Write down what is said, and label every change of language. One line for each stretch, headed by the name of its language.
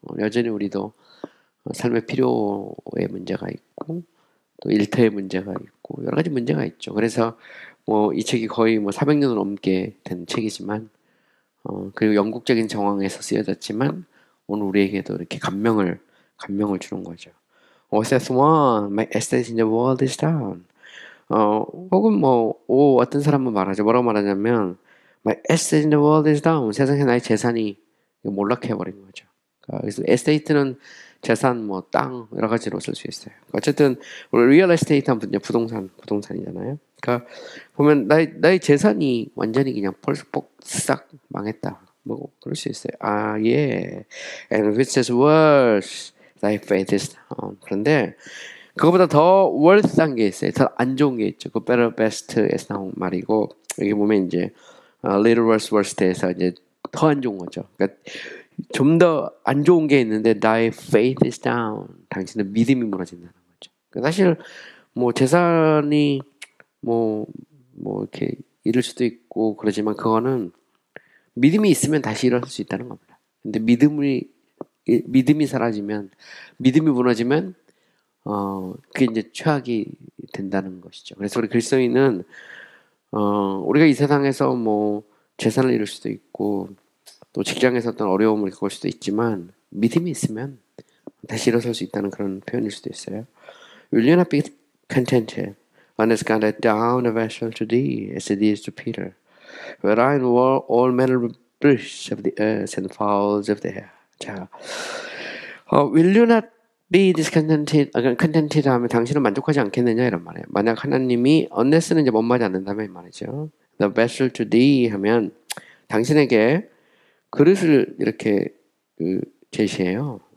Korean: 여전히 우리도 삶의 필요의 문제가 있고 또 일터의 문제가 있고 여러 가지 문제가 있죠. 그래서 뭐 이 책이 거의 뭐 400년을 넘게 된 책이지만 그리고 영국적인 정황에서 쓰여졌지만 오늘 우리에게도 이렇게 감명을 주는 거죠.
English: says one, my estate in the world is down.
Korean: 혹은 뭐 어떤 사람은 말하죠.
English: 뭐라고 말하냐면 my estate in the world is down.
Korean: 세상에 나의 재산이 몰락해 버린 거죠. 그래서 에스테이트는 재산, 뭐 땅 여러 가지로 쓸 수 있어요. 어쨌든 우리 리얼 에스테이트 하면 부동산이잖아요. 그러니까 보면 나의 재산이 완전히 그냥 싹 망했다. 뭐 그럴 수 있어요. 예.
English: And which is worse, thy faith is down.
Korean: 그런데 그거보다 더 worse한 게 있어요. 더 안 좋은 게 있죠. 그 better, best에서 나온 말이고 여기 보면 이제 little worse, worst에서 이제 더 안 좋은 거죠. 그러니까 좀 더 안 좋은 게 있는데
English: thy faith is down.
Korean: 당신의 믿음이 무너진다는 거죠. 그러니까 사실 뭐 재산이 뭐, 뭐 이렇게 잃을 수도 있고 그러지만 그거는 믿음이 있으면 다시 일어설 수 있다는 겁니다. 근데 믿음이 사라지면, 믿음이 무너지면, 그게 이제 최악이 된다는 것이죠. 그래서 우리 그리스도인은, 우리가 이 세상에서 뭐, 재산을 잃을 수도 있고, 또 직장에서 어떤 어려움을 겪을 수도 있지만, 믿음이 있으면 다시 일어설 수 있다는 그런 표현일 수도 있어요.
English: Will you not be contented when it's gone down a vessel to thee, as it is to Peter? Wherein were all manner of beasts of the earth and fowls of the air.
Korean: 자,
English: will you not be discontented, contented
Korean: 하면 당신은 만족하지 않겠느냐 이런 말이에요. 만약 하나님이 unless는 이제 못마지 않는다면 이 말이죠.
English: The vessel to thee
Korean: 하면 당신에게 그릇을 이렇게 제시해요.